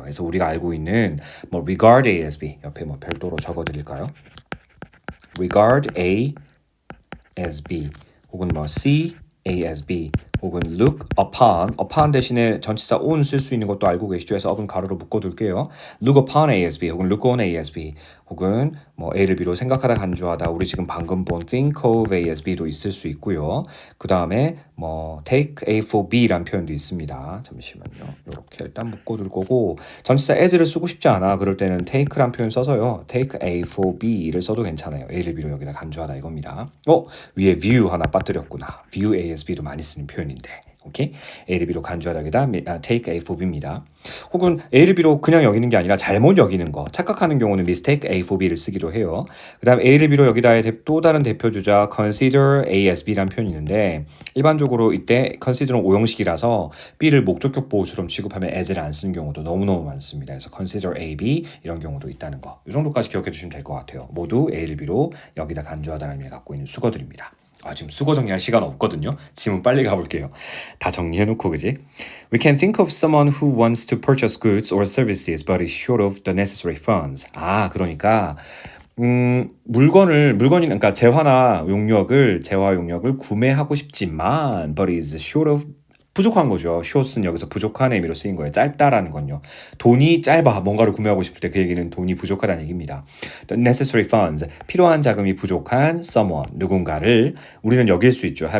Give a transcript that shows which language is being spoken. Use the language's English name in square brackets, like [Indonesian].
[Korean] 그래서 우리가 알고 있는 뭐 regard A as B 옆에 뭐 별도로 적어드릴까요? regard A as B 혹은 뭐 see A as B 혹은 look upon 대신에 전치사 on 쓸 수 있는 것도 알고 계시죠? 해서 up은 가로로 묶어둘게요. look upon A as B 혹은 look on A as B 혹은 뭐 A를 B로 생각하다 간주하다 우리 지금 방금 본 think of A as B도 있을 수 있고요. 그 다음에 뭐 take A for B란 표현도 있습니다. 잠시만요. 이렇게 일단 묶어둘 거고 전치사 as를 쓰고 싶지 않아. 그럴 때는 take란 표현 써서요. take A for B를 써도 괜찮아요. A를 B로 여기다 간주하다 이겁니다. 위에 view 하나 빠뜨렸구나. view A as B도 많이 쓰는 표현인데. 오케이? A를 B로 간주하다 여기다 take A for B입니다. 혹은 A를 B로 그냥 여기는 게 아니라 잘못 여기는 거, 착각하는 경우는 mistake A for B를 쓰기도 해요. 그 다음 A를 B로 여기다의 또 다른 대표 주자 consider A as B란 표현이 있는데 일반적으로 이때 consider는 오형식이라서 B를 목적격 보호처럼 취급하면 as를 안 쓰는 경우도 너무너무 많습니다. 그래서 consider A, B 이런 경우도 있다는 거. 이 정도까지 기억해 주시면 될 것 같아요. 모두 A를 B로 여기다 간주하다는 의미를 갖고 있는 수거들입니다. 지금 수거 정리할 시간 없거든요. 지문 빨리 가볼게요. 다 정리해놓고 그지? [English] We can think of someone who wants to purchase goods or services but is short of the necessary funds. [Korean] 그러니까 그러니까 재화 용역을 구매하고 싶지만 but is short of 부족한 거죠. short은 여기서 부족한 의미로 쓰인 거예요. 짧다라는 건요. 돈이 짧아. 뭔가를 구매하고 싶을 때 그 얘기는 돈이 부족하다는 얘기입니다. [English] The necessary funds, [Korean] 필요한 자금이 부족한 someone, 누군가를 우리는 여길 수 있죠.